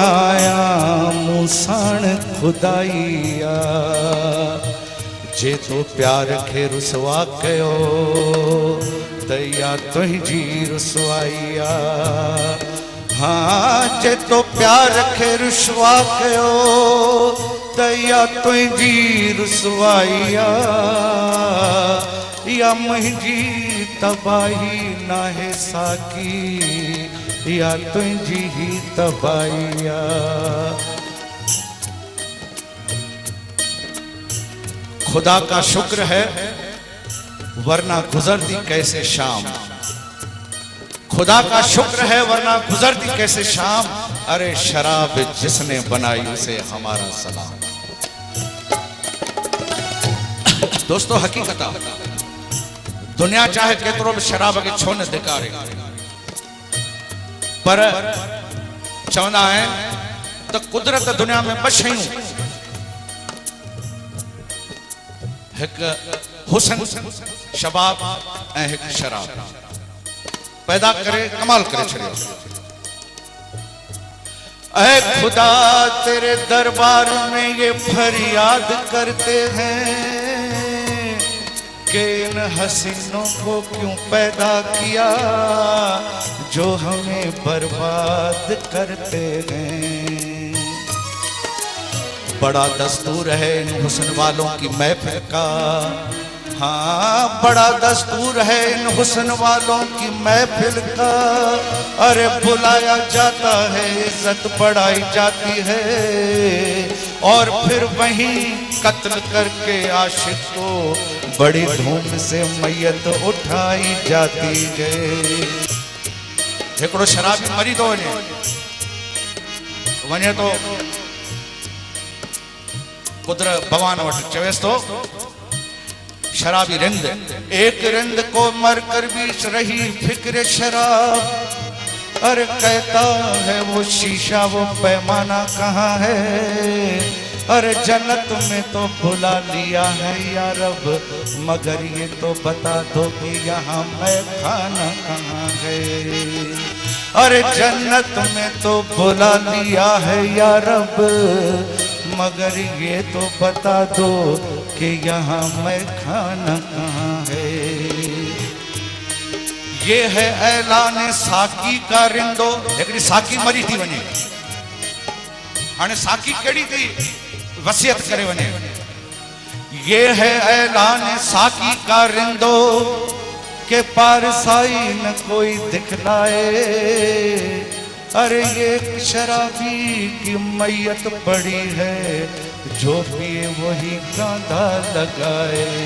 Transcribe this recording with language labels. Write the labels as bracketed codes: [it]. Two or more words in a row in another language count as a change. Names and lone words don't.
[sd] आहियां मूं साण खुदाई आहे जे तो प्यार खे रुसवा कयो त या तुंहिंजी रुसवाई आहे हाँ जे तो प्यार खे रुसवा कयो त या तुंहिंजी रुसवाई आहे या मुंहिंजी तबाही नाहे साकी या तुंहिंजी ही तबाही आहे [ur] خدا کا شکر ہے ورنہ گزرتی کیسے شام خدا کا شکر ہے ورنہ گزرتی کیسے شام ارے شراب جس نے بنائی اسے ہمارا سلام دوستوں [sd] हकीकत दुनिया चाहे केतरो भी शराब के छो न धिकारे पर चवंदा आहिनि त कुदरत दुनिया में ॿ शयूं एक हुसन शबाब ऐं एक शराब पैदा करे कमाल करे छड़ियो [ur] اے خدا تیرے دربار میں یہ فریاد کرتے ہیں کہ ان حسینوں کو کیوں پیدا کیا جو ہمیں برباد کرتے ہیں بڑا دستور ہے ان حسن والوں کی محفل کا ہاں بڑا دستور ہے ان حسن والوں کی محفل کا ارے بلایا جاتا ہے عزت بڑھائی جاتی ہے اور پھر وہیں قتل کرکے عاشق کو بڑی دھوم سے میت اٹھائی جاتی ہے [sd] हिकिड़ो शराबी मरी थो वञे तो कुदरत भगवान वटि चवेसि थो शराबी रिंद, [ur] ایک رند کو مرکر بھی رہی فکر شراب. ارے کہتا ہے وہ شیشہ وہ پیمانہ کہاں ہے. ارے جنت میں تو بلا لیا ہے یا رب، مگر یہ تو بتا دو کہ یہاں میں خانہ کہاں ہے. ارے جنت میں تو بلا لیا ہے یا رب، مگر یہ تو بتا دو کہ یہاں میں خانہ کہاں ہے. یہ ہے اعلان ساقی کا رندو. [sd] हिकिड़ी साकी मरी थी वञे, हाणे साकी कहिड़ी थी वसियत करे वञे। [ur] یہ ہے اعلان ساقی کا رندو کے پارسائی نہ کوئی دکھلائے. ارے یہ شرابی کی میت پڑی ہے، جو پیے وہی کاندھا لگائے.